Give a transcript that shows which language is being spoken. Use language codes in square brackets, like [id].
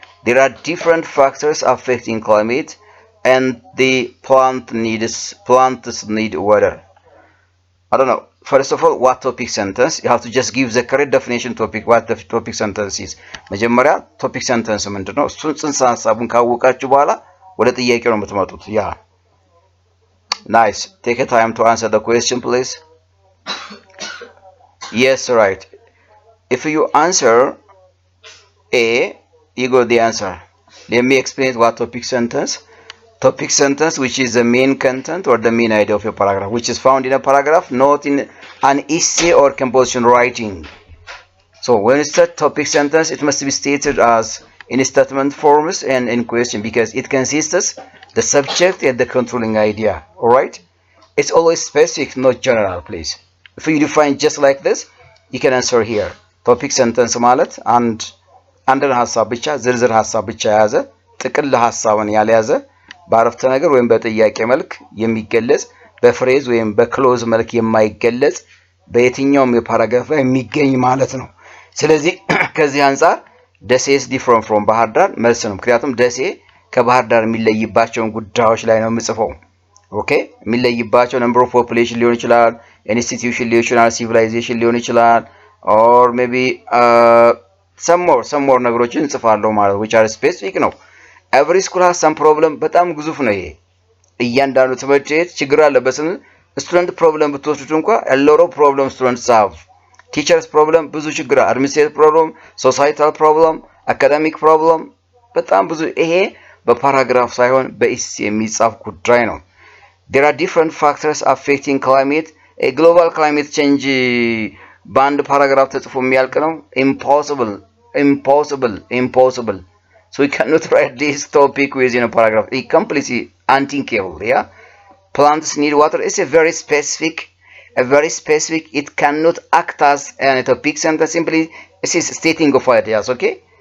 [en] There are different factors affecting climate, and the plants need water. I don't know. First of all, what topic sentence? You have to just give the correct definition topic. What the topic sentence is? [am] መጀመሪያ topic sentence ምንድነው? እሱን ጽንሰ ሐሳቡን ካወቃችሁ በኋላ ወደ ጥያቄው ነው የምትመጡት። Yeah. [en] Nice. Take a time to answer the question, please. Yes, right. If you answer A, you got the answer. Let me explain what topic sentence. Topic sentence, which is the main content or the main idea of a paragraph, which is found in a paragraph, not in an essay or composition writing. So when it's a topic sentence, it must be stated as in statement forms and in question, because it consists the subject and the controlling idea. All right, it's always specific, not general, please. If you define just like this, you can answer here. [am] Topic sentence ማለት አንድን ሐሳብ ብቻ ዝርዝር ሐሳብ ብቻ የያዘ ጥቅል ሐሳብን ያልያዘ በአረፍተ ነገር ወይም በጥያቄ መልክ የሚገለጽ በፍሬዝ ወይም በክሎዝ መልክ የማይገለጽ በየትኛውም የፓራግራፍ ላይ የሚገኝ ማለት ነው። ስለዚህ ከዚህ አንፃር ደሴ [en] is different from [am] ባህር ዳር መልስ ነው። ምክንያቱም ደሴ ከባህር ዳር የሚለይባቸውን ጉዳዮች ላይ ነው የምጽፈው። ኦኬ፣ የሚለይባቸው [en] number of population [am] ሊሆን ይችላል፣ institution ሊሆን ይችላል፣ civilization ሊሆን ይችላል, [en] or maybe [am] some more ነገሮችን እንጽፋለሁ ማለት [en] which are specific [am] ነው። [en] every school has some problem [am] በጣም ግዙፍ ነው ይሄ። እያንዳንዱ ትምህርት ቤት ችግር አለበት። ስቱደንት ፕሮብለም ብትወስዱት እንኳን [en] a lot of problems students have. teachers problem [am] ብዙ ችግር፣ [en] administrative problem, societal problem, academic problem [am] በጣም ብዙ። ይሄ በፓራግራፍ ሳይሆን በኢስ የሚጻፍ ጉዳይ ነው። [en] There are different factors affecting climate. [am] A global climate change በአንድ ፓራግራፍ ተጽፎ የሚያልቅ ነው? [en] Impossible. So we cannot write this topic within a paragraph. It's completely unthinkable. Yeah, plants need water. It's a very specific. It cannot act as a topic sentence. Simply, it is stating of ideas. Okay.